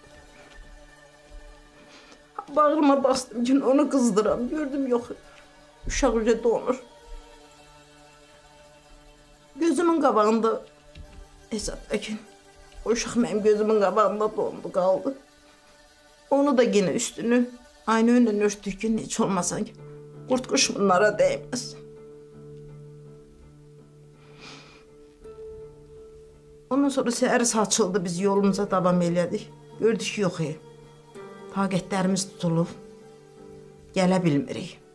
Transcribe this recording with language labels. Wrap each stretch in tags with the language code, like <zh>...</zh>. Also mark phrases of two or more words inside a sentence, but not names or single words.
<az>Bağrıma bastım ki, onu qızdıram. Gördüm, yox, uşaq üzə donur. Gözümün qabağında hesabda ki, o uşaq mənim gözümün qabağında dondu, qaldı. Onu da</az> <tr>yine üstünü aynı önden</tr> <az>örtdük ki, hiç olmasa ki, qurt quş bunlara değməz. Ondan sonra səhər saçıldı, biz yolumuza davam elədik. Gördük ki, yox, taqətlərimiz tutulub, gələ bilmirik.</az>